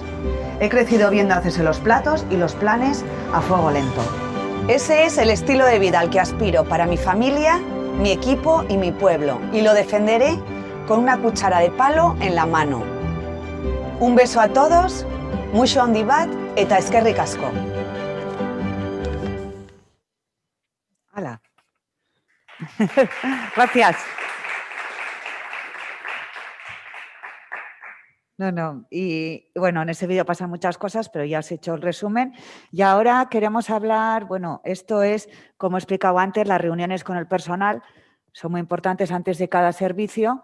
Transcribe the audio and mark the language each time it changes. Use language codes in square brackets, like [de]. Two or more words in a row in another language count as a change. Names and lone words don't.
[es] He crecido viendo hacerse los platos y los planes a fuego lento. Ese es el estilo de vida al que aspiro para mi familia, mi equipo y mi pueblo, y lo defenderé con una cuchara de palo en la mano. Un beso a todos, [eu] mucho handi bat eta eskerrik asko. [es] ¡Hala! Gracias. No. Y bueno, en ese vídeo pasan muchas cosas, pero ya has hecho el resumen. Y ahora queremos hablar, bueno, esto es, como he explicado antes, las reuniones con el personal son muy importantes antes de cada servicio.